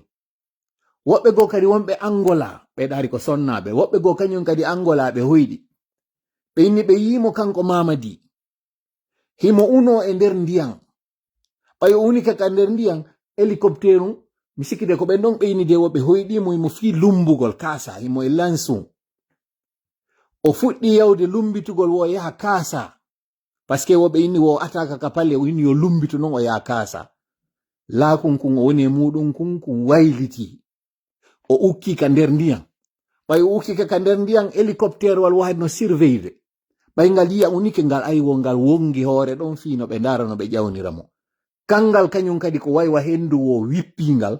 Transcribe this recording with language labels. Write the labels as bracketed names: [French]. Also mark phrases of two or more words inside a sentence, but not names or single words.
[Fula] Woɓɓe go kadi wonɓe Angola ɓe ɗari ko sonnaɓe woɓɓe go kañum kadi Angola ɓe hoyɗi ɓe inni ɓe yimo kanko Mamadi himo uno e nder ndiyam ɓayo unika ka nder ndiyam hélicoptère mi sikkide ko ɓen ɗon ɓe inni de woɓe hoyɗimo himo fi lumbugol kasa himo e lansum o fuɗɗi yawde lumbitugol wo yaha kaasa [French] par ce que [Fula] woɓe inni wo ataka ka palle o inni yo lumbitu non o yaha kaasa laakun kun o woni e muɗum kun wayliti o ukki ka nder ndiyam ɓay o ukki ka nder ndiyam hélicoptère wal wahid no surveille ɓay ngal yiya unike ngal aywo ngal wongi hoore ɗon fi no ɓe ndara no ɓe ƴawnira mo kangal kañum kadi ko waywa hendu wo wippingal